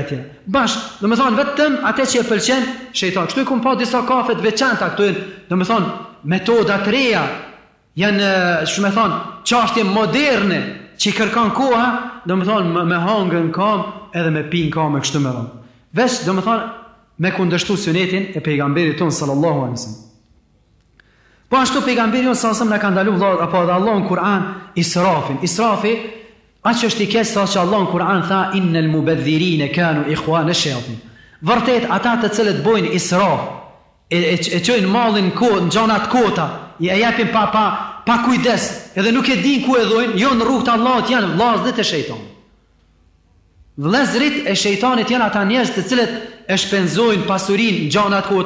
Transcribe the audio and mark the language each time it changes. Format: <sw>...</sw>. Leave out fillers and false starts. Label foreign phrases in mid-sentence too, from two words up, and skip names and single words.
<sq>Domethënë vetëm atë që e pëlqen shejtani. Kështu i kum pa disa kafet veçanta këtu, domethënë metoda të reja, janë, shumë e thonë, çështje moderne që i kërkon koha, do më thonë me hangën kam edhe me pinë kam e kështu me thonë. Veç, do më thonë, me kundërshtu sunetin e pejgamberit tonë</sq> <ar>صلى الله عليه وسلم.</ar> <sq>Po ashtu pejgamberi jonë</sq> <ar>صلى الله عليه وسلم</ar> <sq>na ka ndaluar vëllai, apo edhe Allah në Kur'an israfin. Israfi, atë që është i keq sa që Allah në Kur'an tha</sq> <ar>إن المبذرين كانوا إخوان الشياطين.</ar> <sq>Vërtet ata të cilët bojnë israf, e çojnë mallin në gjanat kota, i japin pa kujdes, edhe nuk e din ku e dhojnë, jo në rrugt të Allahut janë vllazët e shejtanit. Vëllezërit e shejtanit janë ata njerëz të cilët e shpenzojnë pasurinë në gjanat kota.</sq>